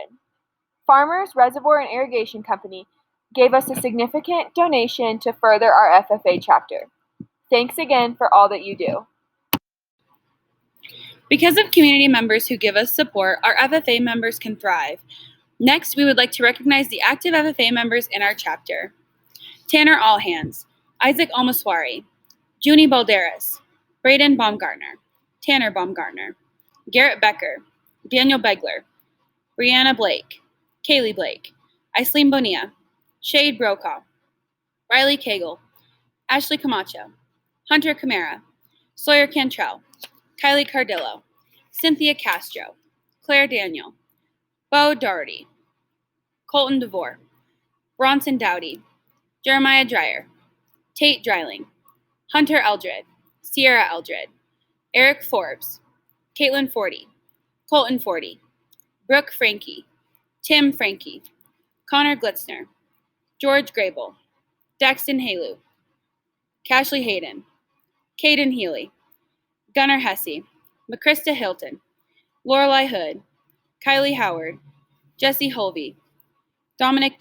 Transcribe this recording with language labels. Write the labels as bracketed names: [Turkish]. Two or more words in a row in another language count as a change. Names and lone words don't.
[English] Farmers Reservoir and Irrigation Company gave us a significant donation to further our FFA chapter. Thanks again for all that you do. Because of community members who give us support, our FFA members can thrive. Next, we would like to recognize the active FFA members in our chapter. Tanner Allhands, Isaac Almaswari, Junie Balderas, Braden Baumgartner, Tanner Baumgartner, Garrett Becker, Daniel Begler, Brianna Blake, Kaylee Blake, Aislinn Bonilla, Shade Brokaw, Riley Cagle, Ashley Camacho, Hunter Camara, Sawyer Cantrell, Kylie Cardillo, Cynthia Castro, Claire Daniel, Bo Doherty, Colton DeVore, Bronson Dowdy, Jeremiah Dreyer, Tate Dreiling, Hunter Eldred, Sierra Eldred, Eric Forbes, Caitlin Forty, Colton Forty, Brooke Frankie, Tim Frankie, Connor Glitzner, George Grable, Daxton Halu, Cashley Hayden, Caden Healy, Gunnar Hesse, McChrista Hilton, Lorelei Hood, Kylie Howard, Jesse Holvey, Dominic